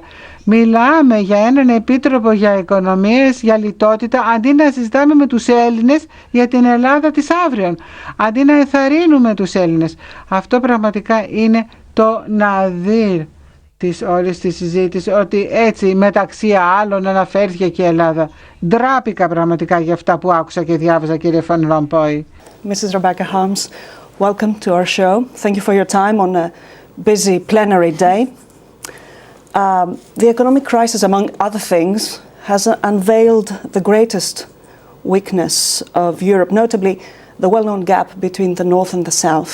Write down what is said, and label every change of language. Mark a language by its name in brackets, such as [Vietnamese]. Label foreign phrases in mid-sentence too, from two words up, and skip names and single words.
[Greek] Μιλάμε για έναν επίτροπο για οικονομίες, για λιτότητα, αντί να συζητάμε με τους Έλληνες για την Ελλάδα της αύριον. Αντί να ενθαρρύνουμε τους Έλληνες. Αυτό πραγματικά είναι το ναδύρ της όλης της συζήτησης, ότι έτσι μεταξύ άλλων αναφέρθηκε και η Ελλάδα. Ντράπηκα πραγματικά για αυτά που άκουσα και διάβαζα, κύριε Φαν Ρομπόι. [English] Mrs. Rebecca Harms, welcome to our show. Thank you for your time on a busy plenary day. The economic crisis, among other things, has unveiled the greatest weakness of Europe, notably the well-known gap between the North and the South.